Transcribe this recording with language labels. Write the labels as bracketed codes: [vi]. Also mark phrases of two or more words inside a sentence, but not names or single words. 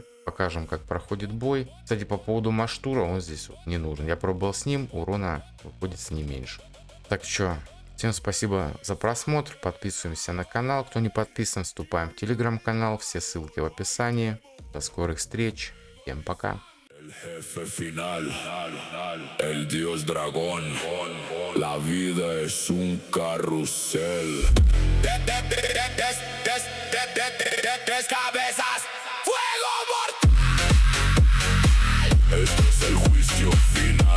[ru] Покажем, как проходит бой. Кстати, по поводу Маштура, он здесь вот не нужен. Я пробовал с ним, урона выходит с ним меньше. Так что, всем спасибо за просмотр, подписываемся на канал. Кто не подписан, вступаем в телеграм-канал, все ссылки в описании. До скорых встреч, всем пока. [es] El jefe final, el dios dragón, la vida es un carrusel. Tres cabezas, fuego mortal. Este es el juicio final.